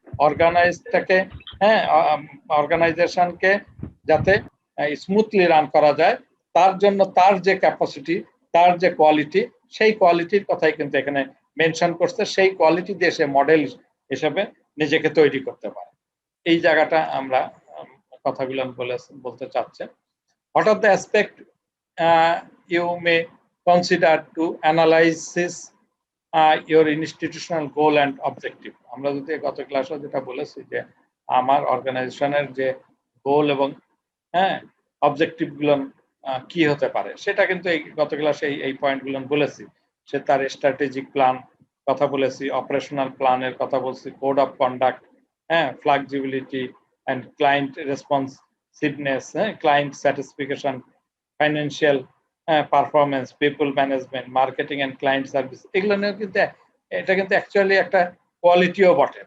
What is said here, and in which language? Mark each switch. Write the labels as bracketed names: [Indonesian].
[Bangla] অর্গানাইজটাকে অর্গানাইজেশনকে যাতে smoothly run করা যায়, তার জন্য তার যে ক্যাপাসিটি, তার যে কোয়ালিটি, সেই কোয়ালিটির কথাই কিন্তু এখানে মেনশন করছে। সেই কোয়ালিটি দিয়ে সে মডেল হিসেবে নিজেকে তৈরি করতে পারে। এই জায়গাটা আমরা কথাগুলো বলতে চাচ্ছেন। [English] What are the aspects you may consider to analysis your institutional goal and objective? [Bangla] আমরা যদি গত ক্লাসে যেটা বলেছি যে আমার অর্গানাইজেশনের যে গোল এবং অবজেক্টিভ গুলো কি হতে পারে, সেটা কিন্তু এই গত ক্লাসে এই পয়েন্টগুলো বলেছি। সে তার স্ট্র্যাটেজিক প্ল্যান কথা বলেছি, অপারেশনাল প্ল্যানের কথা বলছি, code of conduct, flexibility and client responsiveness, client satisfaction, financial performance, people management, marketing and client service, এগুলো নিয়ে কিন্তু এটা কিন্তু অ্যাকচুয়ালি একটা কোয়ালিটিও বটে।